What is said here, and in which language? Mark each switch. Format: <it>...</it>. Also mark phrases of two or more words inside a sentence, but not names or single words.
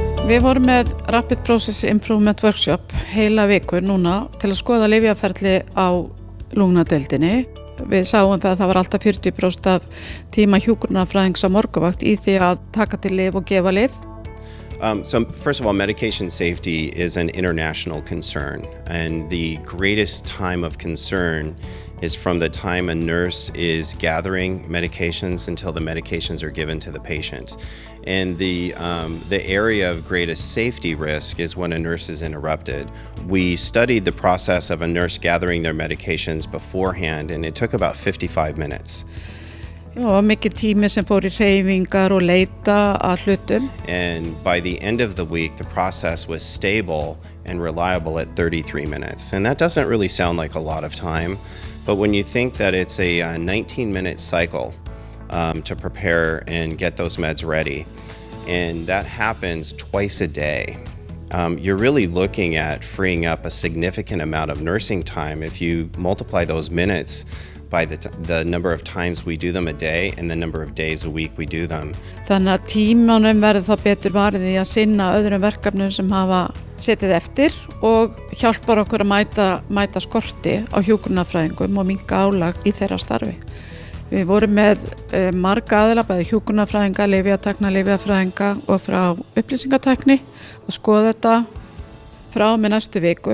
<is>Við vorum með</is> <en>Rapid Process Improvement Workshop</en> <is>heila viku núna til að skoða lyfjaferli á lungnadeildinni. Við sáum það var alltaf 40% af tíma hjúkrunarfræðings á morgunvakt í því að taka til lyf og gefa lyf.</is> <en>So first of all, medication safety is an international concern, and the greatest time of concern is from the time a nurse is gathering medications until the medications are given to the patient. And the area of greatest safety risk is when a nurse is interrupted. We studied the process of a nurse gathering their medications beforehand, and it took about 55 minutes.</en> <is>Já, mikið tími sem fór í hreyfingar og leita að hlutum.</is> <en>And by the end of the week, the process was stable and reliable at 33 minutes. And that doesn't really sound like a lot of time, but when you think that it's a 19-minute cycle to prepare and get those meds ready, and that happens twice a day, you're really looking at freeing up a significant amount of nursing time if you multiply those minutes by the number of times we do them a day and the number of days a week we do them.</en> <is>Þannig að tímanum verður þá betur varið í að sinna öðrum verkefnum sem hafa setið eftir og hjálpar okkur að mæta skorti á hjúkrunarfræðingum og minnka álag í þeirra starfi. Við vorum með marga aðila, bæði hjúkrunarfræðinga, lyfjafræðinga og frá upplýsingatækni að skoða þetta frá með næstu viku.</is>